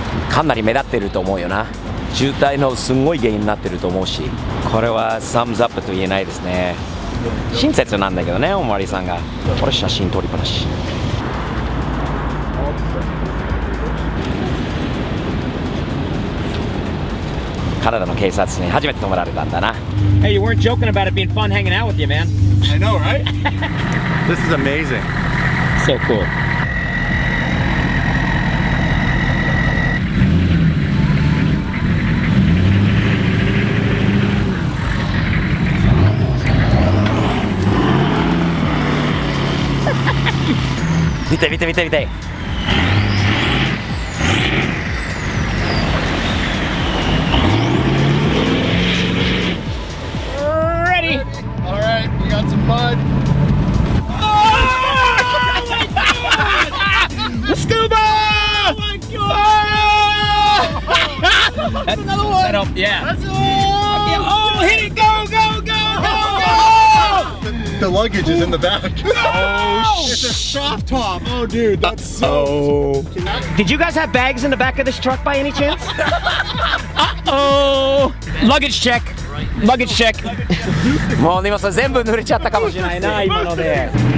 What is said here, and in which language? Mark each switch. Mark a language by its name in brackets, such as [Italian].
[Japanese] かなり目立ってると思うよな。渋滞のすごい原因になってると思うし、これはサムズアップと言えないですね。親切なんだけどね、おまわりさんが。これ写真撮りっぱなし。カナダの警察に初めて止められたんだな。 [English] Hey, you weren't joking about it being fun hanging out with you, man. I know, right? This is amazing. So cool. [French] Vite, vite, vite, vite. [English] Ready? All right, we got some mud. Scuba! Oh my god! That's another one. That'll, yeah. That's Oh, hit it! Go, go, go, go, go! The luggage is in the back. Oh, It's a soft top. Oh, dude, that's so. Did you guys have bags in the back of this truck by any chance? Uh-oh. Luggage check. Luggage check. [Japanese] もう今それ全部濡れちゃったかもしれないな、今ので。